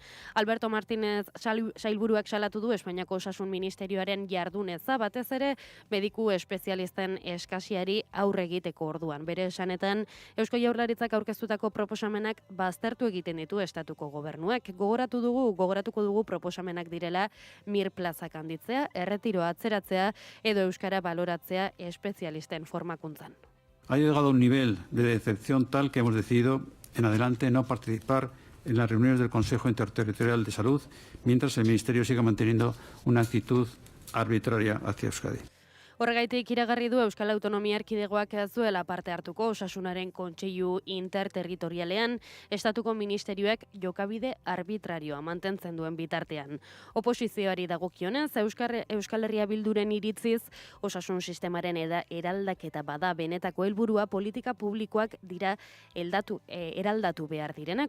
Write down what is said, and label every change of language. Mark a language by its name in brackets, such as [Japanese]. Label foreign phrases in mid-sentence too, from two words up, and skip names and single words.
[Basque] Alberto Martínez sailburuak salatu du Espainiako Osasun Ministerioaren jarduneza, batez ere mediku espezialisten eskasiari aurre egiteko orduan. Bere esanetan, Eusko Jaurlaritzak aurkeztutako proposamenak baztertu egiten ditu estatuko gobernuak. Gogoratuko dugu proposamenak direla Mir plazak handitzea, erretiroa atzeratzea edo euskara baloratzea espezialisten formakuntzan. [Spanish] Ha llegado a un nivel de decepción tal que hemos decidido en adelante no participar en las reuniones del Consejo Interterritorial de Salud mientras el Ministerio siga manteniendo una actitud arbitraria hacia Euskadi. [Basque] Horregaitik iragarri du Euskal Autonomia Erkidegoak ez duela parte hartuko Osasunaren Kontseilu Interterritorialean, estatuko ministerioak jokabide arbitrarioa mantentzen duen bitartean. Oposizioari dagokionez, Euskal Herria Bilduren iritziz, osasun sistemaren eraldaketa bada benetako helburua politika publikoak dira eraldatu behar direnak.